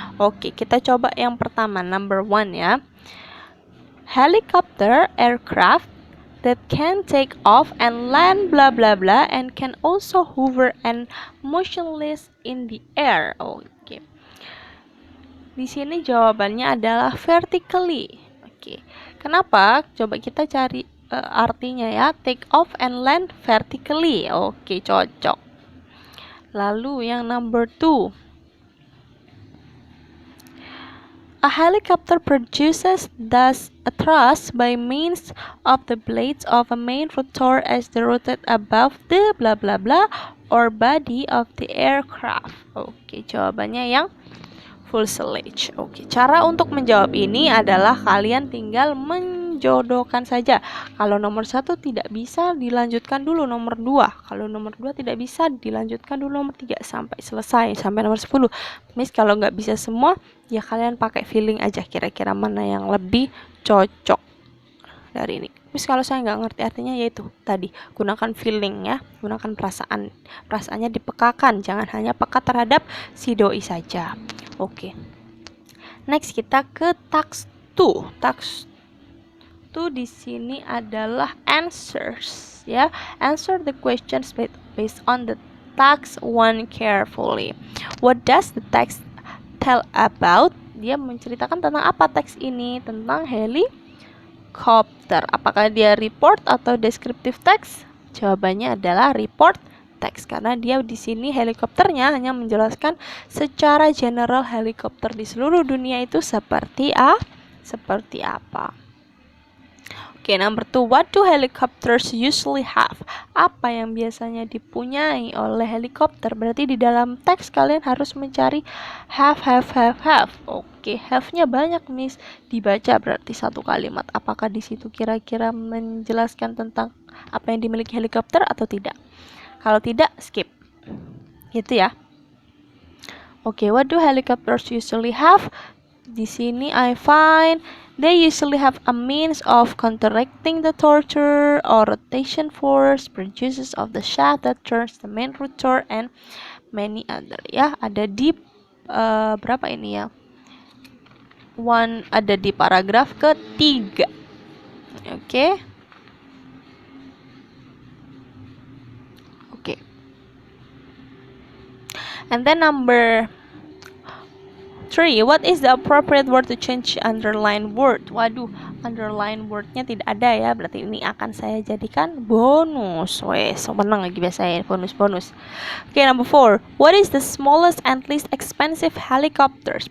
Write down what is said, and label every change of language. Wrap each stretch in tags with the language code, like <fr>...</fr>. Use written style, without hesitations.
<en>Oke, kita coba yang pertama, number 1 ya. Helicopter aircraft that can take off and land blah blah blah and can also hover and motionless in the air. Oke.</en> <id>Di sini jawabannya adalah vertically. Oke. Kenapa? Coba kita cari artinya ya.</id> <en>Take off and land vertically.</en> <id>Oke, cocok. Lalu yang number 2.</id> <en>A helicopter produces thus a thrust by means of the blades of a main rotor as they rotate above the blah blah blah or body of the aircraft.</en> <id>Oke, jawabannya yang fuselage. Oke, cara untuk menjawab ini adalah kalian tinggal menjodohkan saja. Kalau nomor 1 tidak bisa, dilanjutkan dulu nomor 2. Kalau nomor 2 tidak bisa, dilanjutkan dulu nomor 3 sampai selesai, sampai nomor 10. Mis, kalau nggak bisa semua, ya kalian pakai feeling aja kira-kira mana yang lebih cocok dari ini. Mis, kalau saya nggak ngerti artinya, yaitu tadi gunakan feeling ya, gunakan perasaan. Perasaannya dipekakan, jangan hanya peka terhadap si doi saja. Oke. Next kita ke task 2. Task 2 di sini adalah answers ya.</id> <en>Answer the questions based on the task 1 carefully. What does the text tell about?</en> <id>Dia menceritakan tentang apa teks ini? Tentang helikopter. Apakah dia report atau descriptive text? Jawabannya adalah report text, karena dia di sini helikopternya hanya menjelaskan secara general helikopter di seluruh dunia itu seperti apa.</id> <en>Oke, number 2. What do helicopters usually have?</en> <id>Apa yang biasanya dipunyai oleh helikopter? Berarti di dalam teks kalian harus mencari have. Oke, have-nya banyak, Miss. Dibaca berarti satu kalimat. Apakah di situ kira-kira menjelaskan tentang apa yang dimiliki helikopter atau tidak? Kalau tidak, skip. Gitu ya.</id> <en>Oke, what do helicopters usually have?</en> <id>Di sini</id> <en>I find they usually have a means of counteracting the torture or rotation force produces of the shaft that turns the main rotor and many other.</en> <id>Ya, ada di berapa ini ya? Ada di paragraf ketiga. Oke.</id> <en>And then number 3, what is the appropriate word to change underline word?</en> <id>Waduh, underline wordnya tidak ada ya, berarti ini akan saya jadikan bonus. Wes, menang lagi biasanya bonus.</id> <en>Okay, number 4, what is the smallest and least expensive helicopters?</en>